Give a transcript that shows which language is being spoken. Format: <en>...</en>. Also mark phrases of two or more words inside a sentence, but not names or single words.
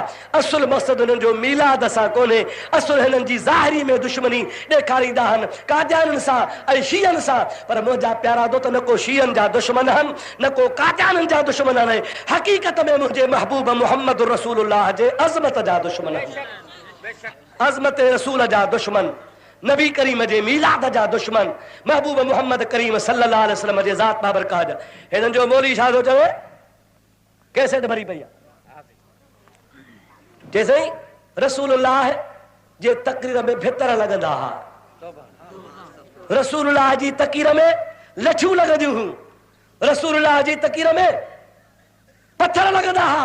<sd>असुल मक़सदु हिननि जो मीलाद सां कोन्हे, असुल हिननि जी ज़ाहिरी में दुश्मनी ॾेखारींदा आहिनि कादियाननि सां ऐं शीयनि सां। पर मुंहिंजा प्यारा दोस्त, न को शीयनि जा दुश्मन आहिनि, न को कादियाननि जा दुश्मन आहिनि, हक़ीक़त में मुंहिंजे महबूब मुहम्मद रसूलुल्लाह जे अज़मत जा दुश्मन आहिनि, अज़मत रसूल जा दुश्मन, नबी करीम जे मीलाद जा दुश्मन, महबूब मुहम्मद करीम</sd> <ar>صلى الله عليه وسلم</ar> <sd>जे ज़ात बाबरकाह जा। हिननि जो मौली छा थो चवे? कैसेट भरी पई आहे, जैसे रसूलुल्लाह जे तक़रीर में भितर लॻंदा हुआ, रसूलुल्लाह जी तक़रीर में लठियूं लॻंदियूं हुयूं, रसूलुल्लाह जी तक़रीर में पत्थर लॻंदा हुआ।</sd>